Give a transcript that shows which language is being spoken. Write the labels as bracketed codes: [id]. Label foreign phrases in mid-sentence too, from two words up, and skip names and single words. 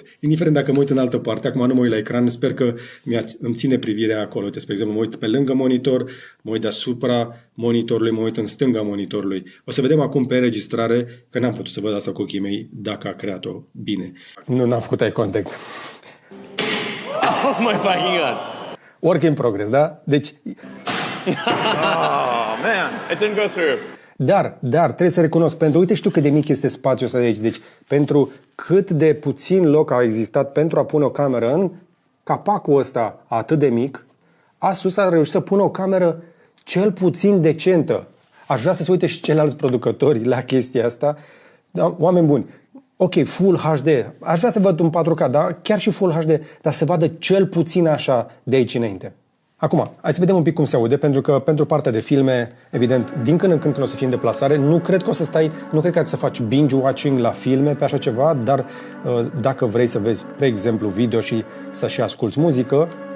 [ro] Indiferent dacă mă uit în altă parte, acum nu mă uit la ecran, sper că îmi ține privirea acolo. Uite, spre exemplu, mă uit pe lângă monitor, mă uit deasupra monitorului, mă uit în stânga monitorului. O să vedem acum pe înregistrare, că n-am putut să văd asta cu ochii mei, dacă a creat-o bine. Nu, n-am făcut [en] eye contact. Oh my fucking god. Work in progress, [ro] da? Deci... [en] Oh man, it didn't go through. [ro] Dar, trebuie să recunosc, pentru, uite, știu cât de mic este spațiul ăsta de aici, deci pentru cât de puțin loc a existat pentru a pune o cameră în capacul ăsta atât de mic, Asus a reușit să pună o cameră cel puțin decentă. Aș vrea să se uite și ceilalți producători la chestia asta. Da, oameni buni, ok, [en] Full HD, [ro] aș vrea să văd un 4K, da? Chiar și [en] Full HD, [ro] dar să vadă cel puțin așa de aici înainte. Acum, hai să vedem un pic cum se aude, pentru că pentru partea de filme, evident, din când în când o să fii în deplasare, nu cred că ai să faci binge-watching la filme pe așa ceva, dar dacă vrei să vezi, pe exemplu, video și să și asculți muzică,